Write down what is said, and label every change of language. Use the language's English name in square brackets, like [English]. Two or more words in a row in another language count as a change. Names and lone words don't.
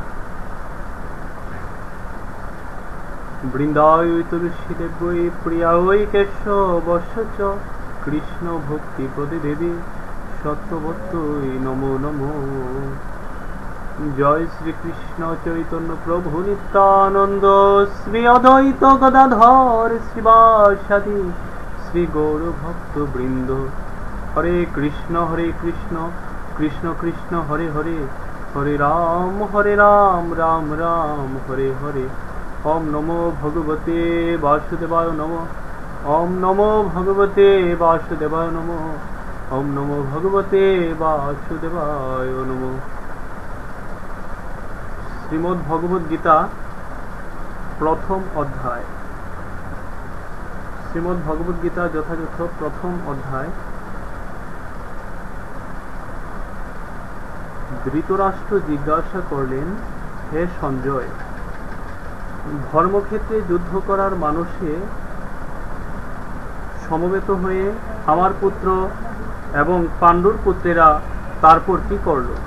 [Sanskrit] বৃন্দায় তুলসী দেবী প্রিয়ায় কেশবশ চ কৃষ্ণ ভক্তি প্রদে দেবী সত্যবত্যই নমো নমো। জয় শ্রীকৃষ্ণ চৈতন্য প্রভু নিত্যানন্দ শ্রী অদ্বৈত গদাধর শ্রীবাসাদি শ্রী গৌর ভক্ত বৃন্দ। হরে কৃষ্ণ কৃষ্ণ কৃষ্ণ হরে হরে, হরে রাম রাম রাম হরে হরে। ওম নমো ভগবতে বাসুদেবায় নমঃ। ওম নমো ভগবতে বাসুদেবায় নমঃ। ওম নমো ভগবতে বাসুদেবায় নমঃ। [Bangla] শ্রীমদ্ ভগবদ গীতা প্রথম অধ্যায়। শ্রীমদ্ ভগবদ গীতা যথাযথ প্রথম অধ্যায়। ধৃতরাষ্ট্র জিজ্ঞাসা করলেন, হে সঞ্জয়, ধর্মক্ষেত্রে যুদ্ধ করার মানুষে সমবেত হয়ে আমার পুত্র এবং পাণ্ডুর পুত্রেরা তারপর কি করল?